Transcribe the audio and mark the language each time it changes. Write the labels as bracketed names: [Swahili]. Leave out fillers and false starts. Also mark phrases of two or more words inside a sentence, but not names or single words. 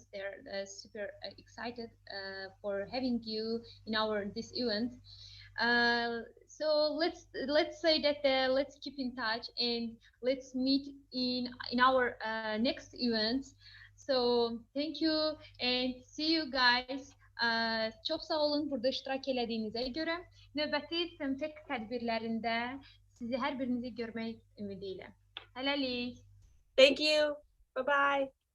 [English] They're super excited for having you in this event. So let's say that let's keep in touch and let's meet in our next event. So thank you and see you guys. [Azerbaijani] Çok sağ olun burada iştirak elədiyinizə görə. Növbəti FemTech tədbirlərində sizi hər birinizi görmək ümidi ilə. Hələlik. [English] Thank you. Bye-bye.